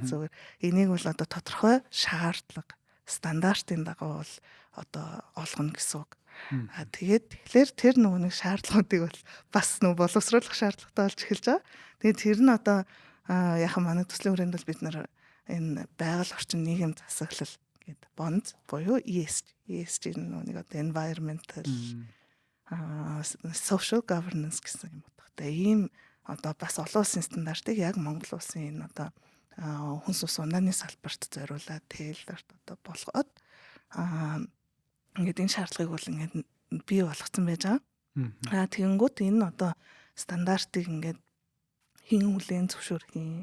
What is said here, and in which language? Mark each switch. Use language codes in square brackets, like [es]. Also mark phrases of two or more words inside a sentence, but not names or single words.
[mn] Зүгээр энийг бол тодорхой шаардлага стандартын дагуу бол олгоно гэсэн үг. Тэгэхээр тэр нэг шаардлагуудыг бол бас боловсруулах шаардлагатай болж эхэлж байгаа. Тэгээд тэр нь яхан манай төслийн хүрээнд бол бид нар энэ байгаль орчин нийгэм засаглал гэдэг бонд буюу ESG нэг [en] environmental social governance [mn] гэсэн юм утгатай ийм бас олон улсын стандартыг яг Монгол улсын энэ хүнс ус ундааны салбарт зориулаад тэлэрт болгоод ингээд энэ шаардлагыг бол ингээд бий болгоцсон байж байгаа. Тэгэнгүүт энэ стандартыг ингээд хин хүлээн зөвшөөрөх юм.